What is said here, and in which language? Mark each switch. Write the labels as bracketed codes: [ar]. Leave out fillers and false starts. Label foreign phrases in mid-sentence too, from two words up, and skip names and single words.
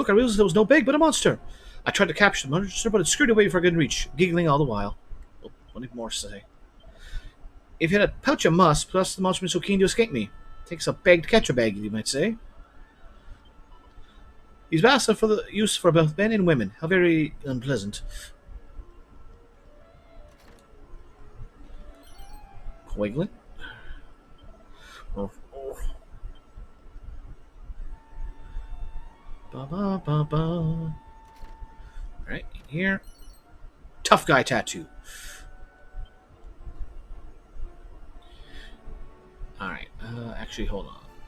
[en] I realized there was no bag, but a monster. I tried to capture the monster, but it scurried away before I could reach, giggling all the while. Oh, what need more to say? If you had a pouch, you must. Plus, the monster was so keen to escape me. Takes a bag to catch a bag, you might say. These baths are for the use for both men and women. How very unpleasant. Coagulant. Oh. Ba ba ba ba. Right here. Tough guy tattoo. Alright, actually, hold on.